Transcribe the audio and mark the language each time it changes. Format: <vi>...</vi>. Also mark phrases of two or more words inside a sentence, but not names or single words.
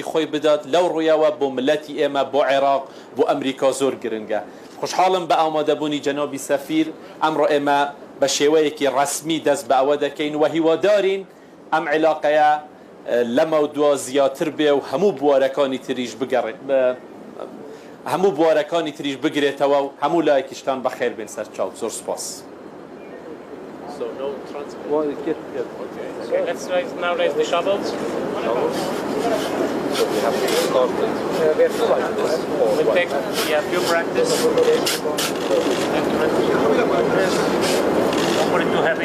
<ckb>خۆی بدات لەو ڕوویەوە بۆ ملەتی ئێمە بۆ عێراق بۆ ئەمریکا زۆر گرنگە خوشحاڵم بە ئامادەبوونی جەنابی سەفیر ئەمڕۆ ئێمە بە شێوەیەکی ڕسمی دەست بە ئەوە دەکەین و هیوادارین ئەم عیلاقەیە لە مەودووە زیاتر بێ و هەموو بوارەکانی تریش هەموو بوارەکانی تریش بگرێتەوە و هەموو لایەکیشتان بەخێر بێن سەر چاو زۆر سپاس.</ckb> <en>Okay, let's now raise the shovels. So we have to start with We'll take a few practice. Don't put it too heavy.</en>